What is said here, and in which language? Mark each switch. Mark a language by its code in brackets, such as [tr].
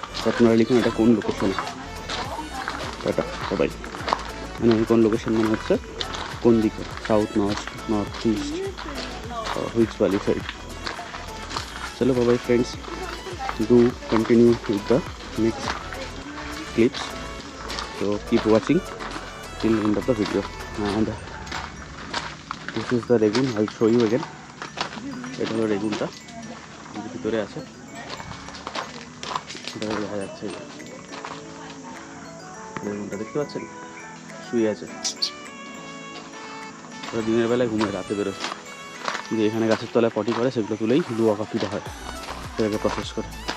[bn] আপনারা লিখুন এটা কোন লোকেশন। টাটা সবাই। মানে কোন লোকেশন মানে হচ্ছে কোন দিকে, south, north east, [en] Which valley side. চলো bye friends, do continue with the next clips, so keep watching till end of the video. And this is the lagoon, I'll show you again. [bn] এটা হলো লেগুনটা, ভিতরে আছে। এটা দেখা যাচ্ছে, লেগুনটা দেখতে পাচ্ছেন, শুয়ে আছে। দিনের বেলায় ঘুমায়, রাতে বেরোয়। যে এখানে গাছের তলায় পটি করে, সেগুলো তুলেই লুয়া কফিটা হয়, সেটাকে প্রসেস করে।